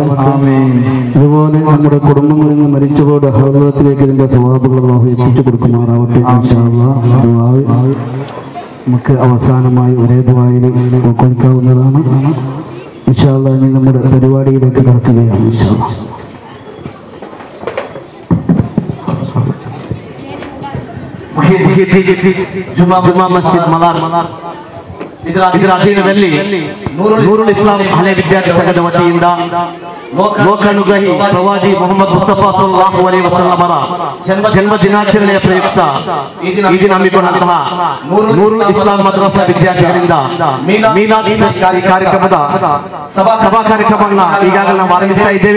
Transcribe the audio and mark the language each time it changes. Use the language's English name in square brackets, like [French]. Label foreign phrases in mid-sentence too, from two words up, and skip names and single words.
[Malayalam] അതുപോലെ നമ്മുടെ കുടുംബങ്ങളിൽ നിന്ന് മരിച്ചവരുടെ ഹദ്റത്തിലേക്ക് ഇതിന്റെ സവാബുകൾ അല്ലാഹു എത്തിച്ചു കൊടുക്കുമാറാവട്ടെ. [Arabic] إن شاء الله [Malayalam] നമുക്ക് അവസാനമായി ഒരേ ദുആയിൽ കൊടുക്കാവുന്നതാണ്. [Arabic] إن شاء الله [Malayalam] ഇനി നമ്മുടെ പരിപാടിയിലേക്ക് കടക്കുകയാണ്. [Arabic] إن شاء الله [Kannada] ಜುಮಾ ಮಸ್ಜಿದ್ ಮಲಾರ್ ಇದರ ಅಧೀನದಲ್ಲಿ ನೂರುಲ್ ಇಸ್ಲಾಂ ಹಳೆ ವಿದ್ಯಾರ್ಥಿ ಸಂಘದ ವತಿಯಿಂದ ಲೋಕಾನುಗ್ರಹಿ ಪ್ರವಾದಿ ಮೊಹಮ್ಮದ್ ಮುಸ್ತಫಾ [Arabic] صلى الله عليه وسلم [Kannada] ಜನ್ಮ ದಿನಾಚರಣೆಯ ಪ್ರಯುಕ್ತ ಈ ದಿನ ಹಮ್ಮಿಕೊಂಡಂತಹ ನೂರುಲ್ ಇಸ್ಲಾಂ ಮದ್ರಸಾ ವಿದ್ಯಾರ್ಥಿಗಳಿಂದ ಮೀಲಾದ್ ಕಾರ್ಯಕ್ರಮದ ಸಭಾ ಕಾರ್ಯಕ್ರಮವನ್ನು ಈಗಾಗಲೇ ನಾವು ಆರಂಭಿಸ್ತಾ ಇದ್ದೇವೆ.